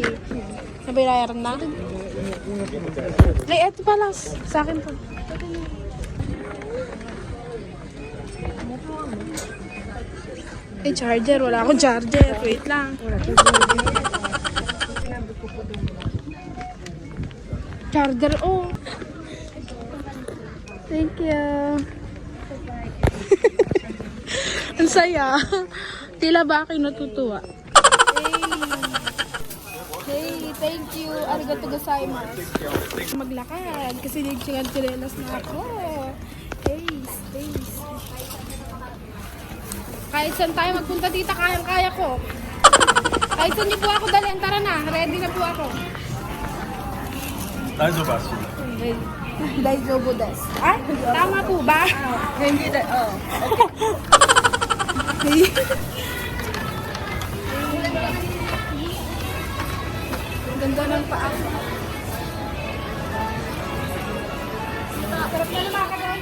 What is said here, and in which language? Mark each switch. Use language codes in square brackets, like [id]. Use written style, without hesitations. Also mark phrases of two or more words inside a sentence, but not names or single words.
[tl] Nabayaran na? Ay, eto pala. Sa akin to. Eh, charger. Wala akong charger. Wait lang. Charger, oh. [en] Thank you. [tl] Ang saya. Tila ba aking natutuwa? [en] Hey, thank you. [ja] ありがとうございます. [tl] Maglakad kasi nagsinelas na ako. [en] Hey, space. [tl] Kahit saan tayo magpunta dito, kayang-kaya ko. Kahit saan niyo po ako dalhin, tara na. Ready na po ako. [ja] 大丈夫です. [tl] Ay, tama po ba? hindi na, Ganda ng paa. Sarap na lumakad.